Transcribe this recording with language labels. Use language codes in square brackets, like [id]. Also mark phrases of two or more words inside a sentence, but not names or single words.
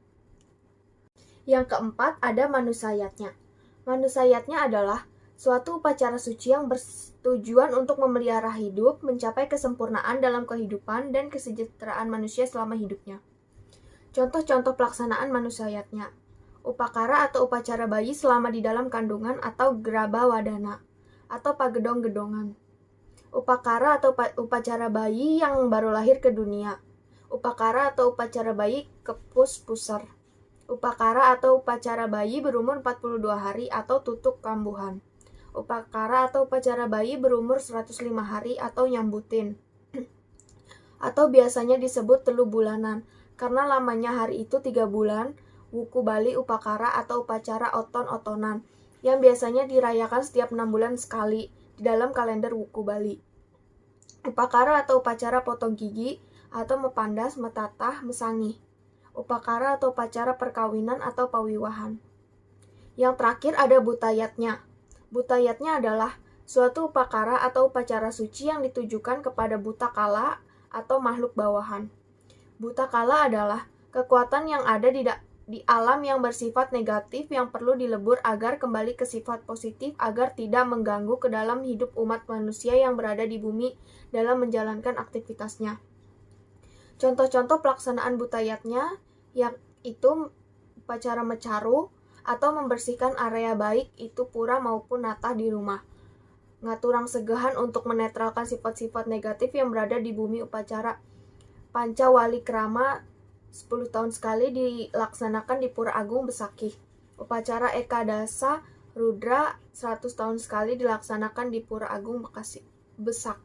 [id] Yang keempat, ada manusayatnya. Manusayatnya adalah suatu upacara suci yang bertujuan untuk memelihara hidup, mencapai kesempurnaan dalam kehidupan, dan kesejahteraan manusia selama hidupnya. Contoh-contoh pelaksanaan manusayatnya. Upakara atau upacara bayi selama di dalam kandungan atau graba wadana, atau pagedong-gedongan. Upakara atau upacara bayi yang baru lahir ke dunia. Upakara atau upacara bayi kepus-pusar. Upakara atau upacara bayi berumur 42 hari atau tutuk kambuhan. Upakara atau upacara bayi berumur 105 hari atau nyambutin. Atau biasanya disebut telu bulanan, karena lamanya hari itu 3 bulan, wuku bali upakara atau upacara oton-otonan, yang biasanya dirayakan setiap 6 bulan sekali di dalam kalender wuku bali. Upakara atau upacara potong gigi atau mepandas, metatah, mesangih. Upakara atau upacara perkawinan atau pawiwahan. Yang terakhir ada butayatnya. Butayatnya adalah suatu upakara atau upacara suci yang ditujukan kepada buta kala atau makhluk bawahan. Buta kala adalah kekuatan yang ada di alam yang bersifat negatif yang perlu dilebur agar kembali ke sifat positif agar tidak mengganggu ke dalam hidup umat manusia yang berada di bumi dalam menjalankan aktivitasnya. Contoh-contoh pelaksanaan butayatnya yaitu upacara mecaru atau membersihkan area baik itu pura maupun natah di rumah. [ban] Ngaturang segahan [id] untuk menetralkan sifat-sifat negatif yang berada di bumi. Upacara Pancawali Krama 10 tahun sekali dilaksanakan di Pura Agung Besakih. Upacara Ekadasa Rudra 100 tahun sekali dilaksanakan di Pura Agung Besak.